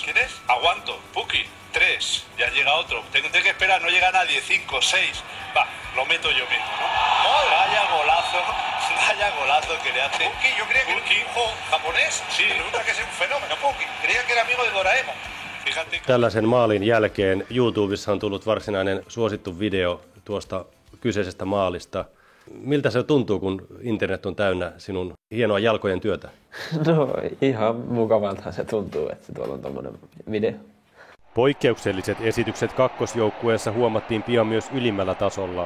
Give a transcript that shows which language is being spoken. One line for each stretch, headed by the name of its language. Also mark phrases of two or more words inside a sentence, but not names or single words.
Spanish: ¿Quién es? Aguanto, Puki, 3. Ya llega otro. Tengo que esperar, no llega nadie. 5, 6. Va, lo meto yo mismo, ¿no? Vaya golazo que le hace. Puki, yo creía que era un hijo japonés. Sí. Resulta que es un fenómeno, Puki. Creía que era amigo de Doraemon. Fíjate.
Finnish: Tällaisen maalin jälkeen YouTubessa on tullut varsinainen suosittu video tuosta kyseisestä maalista. Miltä se tuntuu, kun internet on täynnä sinun hienoa jalkojen työtä? No ihan mukavalta se tuntuu, että tuolla on tommonen video. Poikkeukselliset esitykset kakkosjoukkueessa huomattiin pian myös ylimmällä tasolla.